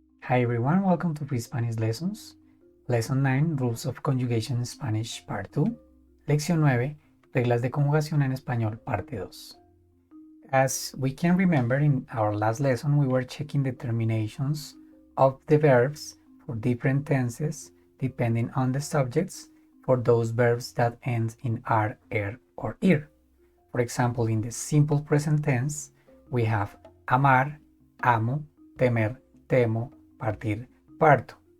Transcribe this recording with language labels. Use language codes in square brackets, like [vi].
[en] Hi everyone, welcome to Free Spanish Lessons. Lesson 9, Rules of Conjugation in Spanish, Part 2. [es] Lección 9, Reglas de Conjugación en Español, Parte 2. [en] As we can remember, in our last lesson, we were checking the terminations of the verbs for different tenses depending on the subjects for those verbs that end in ar, or ir. For example, in the simple present tense, we have amar, amo, temer, temo, partir, parto.